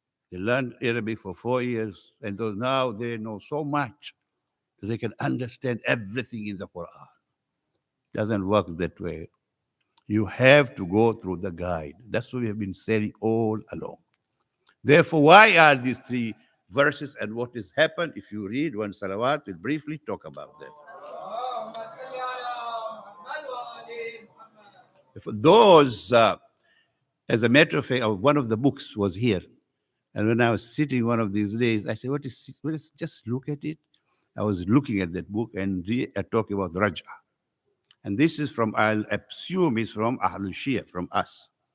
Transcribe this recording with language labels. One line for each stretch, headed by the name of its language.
English: They learned Arabic for 4 years. And those now they know so much that they can understand everything in the Quran. Doesn't work that way. You have to go through the guide. That's what we have been saying all along. Therefore, why are these 3 verses and what has happened? If you read one salawat, we'll briefly talk about that.
Arabic: اللهم صل على محمد وآل محمد.
English: For those, as a matter of fact, one of the books was here. And when I was sitting one of these days, I said, what is just look at it. I was looking at that book and talking about Raj'a. And this is from, I'll assume is from Ahlul Shia, from us.